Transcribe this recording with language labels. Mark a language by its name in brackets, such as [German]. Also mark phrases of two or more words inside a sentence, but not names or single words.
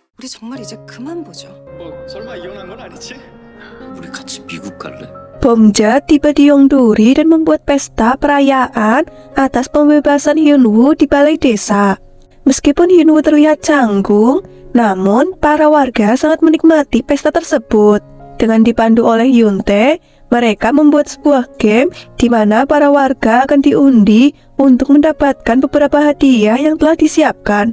[Korean] 정말 이제 그만 보죠. 설마 이혼한 건 아니지? 우리 같이 미국 갈래? [Indonesian] Bomja tiba di Yongduri dan membuat pesta perayaan atas pembebasan Hyunwoo di balai desa. Meskipun Hyunwoo terlihat canggung, namun para warga sangat menikmati pesta tersebut. Dengan dipandu oleh Yoontae, mereka membuat sebuah game di mana para warga akan diundi untuk mendapatkan beberapa hadiah yang telah disiapkan.